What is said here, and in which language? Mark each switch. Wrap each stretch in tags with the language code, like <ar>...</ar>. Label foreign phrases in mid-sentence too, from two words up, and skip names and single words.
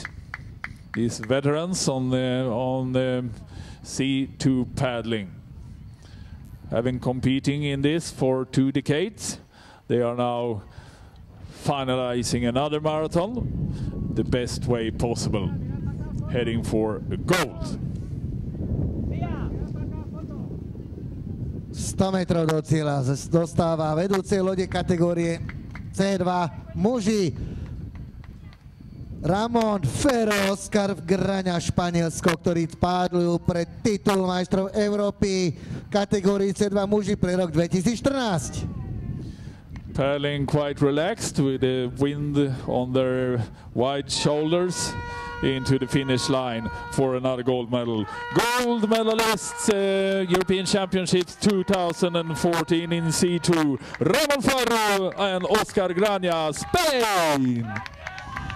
<en>These veterans on the C2 paddling. Having competing in this for 2 decades, they are now finalizing another marathon the best way possible, heading for gold.</en> <sk>100 metrov do cieľa dostáva vedúcej lode kategórie C2 muži Ramon Ferro, Oscar Graňa, Španielsko, ktorí pádlujú pre titul majstrov Európy kategórii C2 muži pre rok 2014.</sk> <en>Paddling quite relaxed with the wind on their wide shoulders into the finish line for another gold medal. Gold medalists, European Championships 2014 in C2, Ramon Ferro and Oscar Grania, Spain.</en>